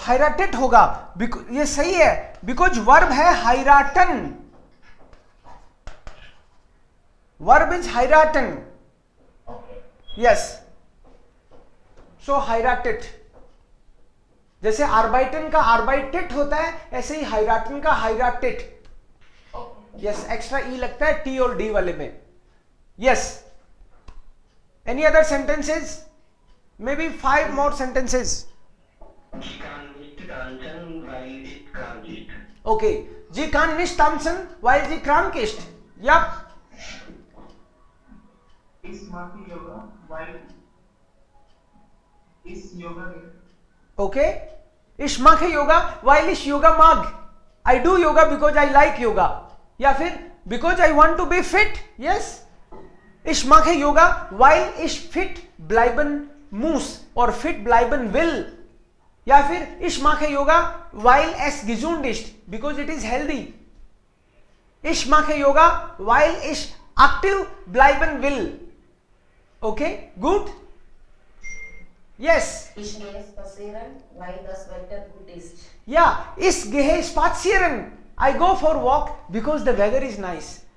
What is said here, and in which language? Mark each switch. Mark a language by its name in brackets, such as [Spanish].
[Hindi] हाइराटेड होगा, ये सही है, बिकॉज वर्ब है हाइराटन, वर्ब इज हाइराटन, यस, सो हाइराटेड, जैसे आर्बाइटन का आर्बाइटेट होता है, ऐसे ही हाइराटन का हाइराटेट, यस, एक्स्ट्रा ई लगता है टी और डी वाले में, yes. [English] Any other sentences, may be 5 more sentences. [German] Sie kann nicht tanzen, weil ich krank ist. Okay, sie kann nicht tanzen, weil sie krank ist. [English] Yep. [German] Ich mache Yoga, weil ich Yoga will. [English] Okay. [German] Ich mache Yoga, weil ich Yoga mag. [English] I do yoga because I like yoga. [Hindi] या फिर [English] because I want to be fit. Yes. [German] Ich mache Yoga, weil ich fit bleiben muss और fit bleiben will. [Hindi] या फिर [German] ich mache Yoga, weil es gesund ist, [English] because it is healthy. [German] Ich mache Yoga, weil ich aktiv bleiben will. [English] Okay, good. Yes. [German] Ich gehe spazieren, weil das Wetter gut ist. Yeah, ich gehe spazieren. [English] I go for walk because the weather is nice.